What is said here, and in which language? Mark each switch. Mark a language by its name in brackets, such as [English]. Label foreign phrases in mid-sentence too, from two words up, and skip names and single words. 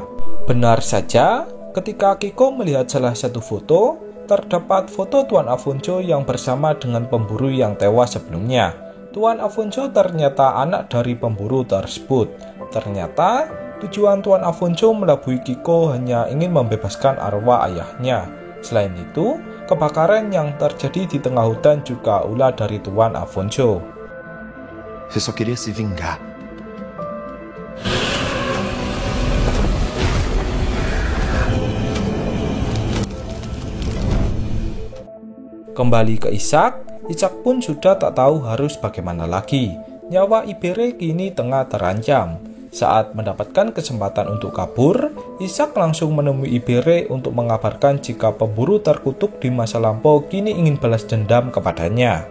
[Indonesian] Benar saja, ketika Kiko melihat salah satu foto, terdapat foto Tuan Afonso yang bersama dengan pemburu yang tewas sebelumnya. Tuan Afonso ternyata anak dari pemburu tersebut. Ternyata, tujuan Tuan Afonso melabui Kiko hanya ingin membebaskan arwah ayahnya. Selain itu, kebakaran yang terjadi di tengah hutan juga ulah dari Tuan Afonso. [Portuguese] Você só queria se vingar. [Indonesian] Kembali ke Ishak pun sudah tak tahu harus bagaimana lagi. Nyawa Ibere kini tengah terancam. Saat mendapatkan kesempatan untuk kabur, Ishak langsung menemui Ibere untuk mengabarkan jika pemburu terkutuk di masa lampau kini ingin balas dendam kepadanya.